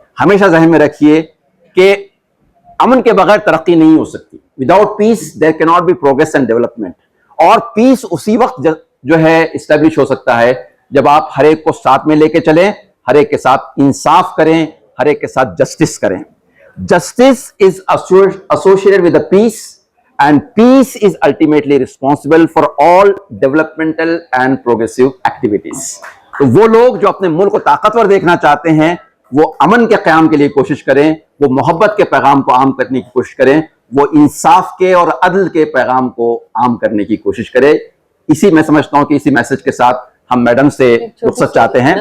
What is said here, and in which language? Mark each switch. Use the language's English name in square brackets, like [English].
[Urdu] ہمیشہ ذہن میں رکھیے کہ امن کے بغیر ترقی نہیں ہو سکتی. [English] Without peace there can not be progress and development. [Urdu] اور پیس اسی وقت جو ہے اسٹیبلش ہو سکتا ہے جب آپ ہر ایک کو ساتھ میں لے کے چلیں, ہر ایک کے ساتھ انصاف کریں, ہر ایک کے ساتھ جسٹس کریں. [English] Justice is associated with the peace, and peace is ultimately responsible for all developmental and progressive activities. [Urdu] تو وہ لوگ جو اپنے ملک کو طاقتور دیکھنا چاہتے ہیں, وہ امن کے قیام کے لیے کوشش کریں, وہ محبت کے پیغام کو عام کرنے کی کوشش کریں, وہ انصاف کے اور عدل کے پیغام کو عام کرنے کی کوشش کریں. اسی میں سمجھتا ہوں کہ اسی میسج کے ساتھ ہم میڈم سے رخصت چاہتے ہیں.